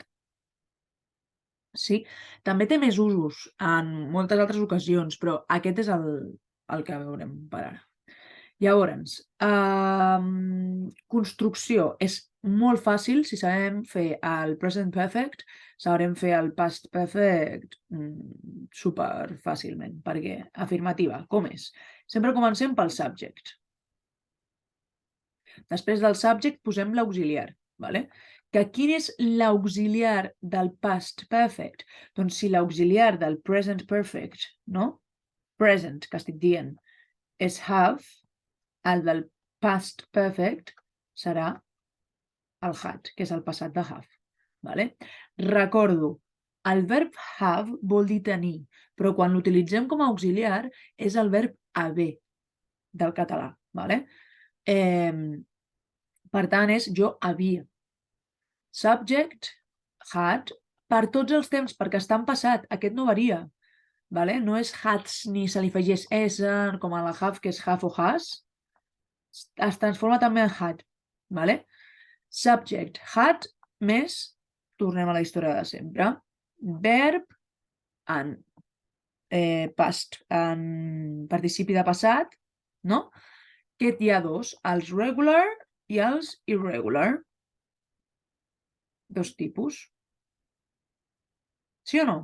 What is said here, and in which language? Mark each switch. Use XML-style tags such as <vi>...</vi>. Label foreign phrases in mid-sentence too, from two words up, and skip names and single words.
<ca>Sí? També té més usos en moltes altres ocasions, però aquest és el que veurem per ara. Llavors, construcció. És molt fàcil si sabem fer el</ca> <en>present perfect,</en> <ca>sabrem fer el</ca> <en>past perfect</en> <ca>super fàcilment. Perquè, afirmativa, com és? Sempre comencem pel subject. Després del subject posem l'auxiliar, vale? Que quin és l'auxiliar del</ca> <en>past perfect?</en> <ca>Doncs si l'auxiliar del</ca> <en>present perfect,</en> <ca>no? Present, que estic dient, és have, el del</ca> <en>past perfect</en> <ca>serà el had, que és el passat de have. Vale? Recordo, el verb have vol dir tenir, però quan l'utilitzem com a auxiliar és el verb haver del català. Vale? Per tant, és jo havia.</ca> <en>Subject, had,</en> <ca>per tots els temps, perquè està en passat. Aquest no varia. Vale? No és hats ni se li afegeix s, com a la have, que és have o has. Es transforma també en had.</ca> <en>Vale? Subject, had,</en> <ca>més, tornem a la història de sempre. Verb, en past, en participi de passat, no? Que hi ha dos, els regular i els irregular. Dos tipus. Sí o no?</ca>